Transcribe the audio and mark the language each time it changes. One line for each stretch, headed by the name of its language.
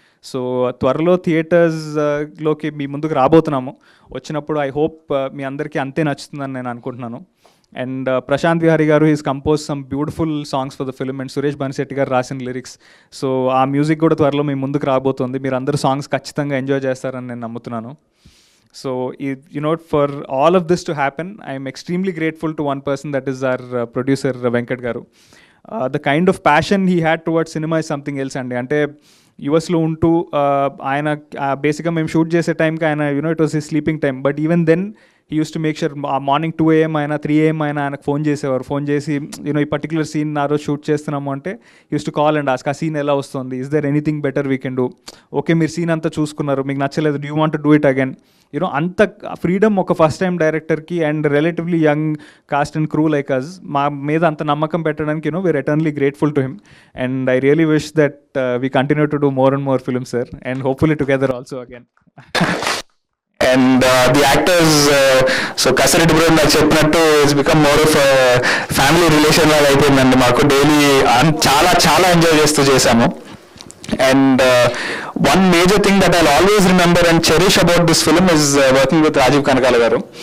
Telugu: So త్వరలో థియేటర్స్లోకి మీ ముందుకు రాబోతున్నాము. వచ్చినప్పుడు
English: I hope
Telugu: మీ అందరికీ అంతే నచ్చుతుందని నేను అనుకుంటున్నాను.
English: And Prashanth Vihari garu is compose some beautiful songs for the film and Suresh Bansetti garu రాసిన lyrics.
Telugu: సో ఆ మ్యూజిక్ కూడా త్వరలో మీ ముందుకు రాబోతుంది. మీరు అందరూ సాంగ్స్ ఖచ్చితంగా ఎంజాయ్ చేస్తారని నేను నమ్ముతున్నాను.
English: So, for all of this to happen, I am extremely grateful to one person, that is our producer, Venkat Garu. The kind of passion he had towards cinema is something else అండి.
Telugu: అంటే యూఎస్లో ఉంటూ ఆయన బేసిక్గా మేము shoot చేసే టైంకి ఆయన
English: it was his sleeping time, but even then he use to make sure morning 2 AM
Telugu: అయినా 3 AM అయినా ఆయనకు ఫోన్ చేసేవారు. ఫోన్ చేసి ఈ పర్టికులర్ సీన్ ఆ రోజు షూట్ చేస్తున్నాము అంటే
English: use to call and ask
Telugu: ఆ సీన్ ఎలా వస్తుంది,
English: is there anything better we can do, okay
Telugu: మీరు సీన్ అంతా చూసుకున్నారు మీకు నచ్చలేదు,
English: Do you want to do it again.
Telugu: అంత ఫ్రీడమ్ ఒక ఫస్ట్ టైం డైరెక్టర్కి
English: and relatively young cast and crew like us
Telugu: మా మీద అంత నమ్మకం పెట్టడానికి
English: We are eternally grateful to him. And I really wish that we continue to do more and more films sir, and hopefully together also again. And the actors, so Kasarati bro
Telugu: నాకు చెప్పినట్టు
English: it's become more of family relation
Telugu: లాగా అయిపోయిందండి మాకు. Daily చాలా చాలా enjoy చేస్తూ చేశాము.
English: And one major thing that I'll always remember and cherish about this film is working with Rajiv Kanakala garu.